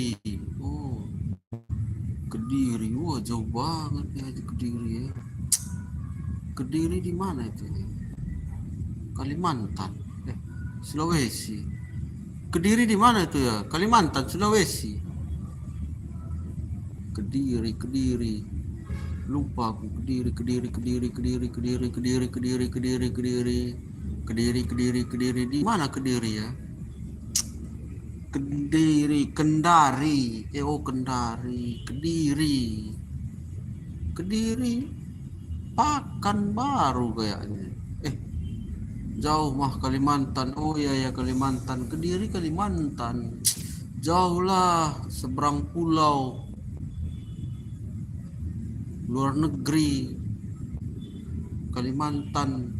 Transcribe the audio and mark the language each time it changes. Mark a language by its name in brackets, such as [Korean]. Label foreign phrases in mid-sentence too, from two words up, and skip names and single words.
[Indonesian] Oh, Kediri. Wah, jauh banget ya di Kediri ya. Kediri di mana itu? Kalimantan. Sulawesi. Kediri di mana itu ya? Kalimantan, Sulawesi. Kediri, Kediri. Lupa aku. Kediri, Kediri, Kediri, Kediri, Kediri, Kediri, Kediri, Kediri, Kediri. Kediri, Kediri, Kediri. Di mana Kediri ya? Kediri, Kendari. Oh, Kendari. Kediri. Kediri. Pekanbaru kayaknya. Jauh mah Kalimantan. Oh iya ya Kalimantan. Kediri Kalimantan. Jauh lah, seberang pulau, luar negeri, Kalimantan.